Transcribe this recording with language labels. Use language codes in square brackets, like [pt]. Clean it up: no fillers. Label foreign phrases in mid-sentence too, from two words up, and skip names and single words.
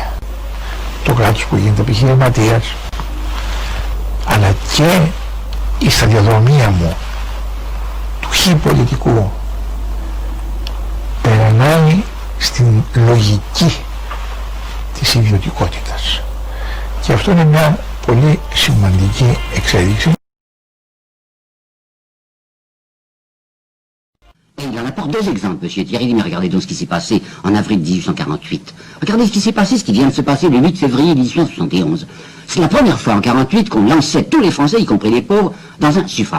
[el] Το κράτος που γίνεται επιχειρηματίας, αλλά και η σταδιοδρομία μου του χι πολιτικού περνάει στην λογική της ιδιωτικότητας, και αυτό είναι μια πολύ σημαντική εξέλιξη. [fr] Il en apporte deux exemples, monsieur Thierry, mais regardez donc ce qui s'est passé en avril 1848. Regardez ce qui s'est passé, ce qui vient de se passer le 8 février 1871. C'est la première fois en 48 qu'on lançait tous les Français, y compris les pauvres, dans un suffrage.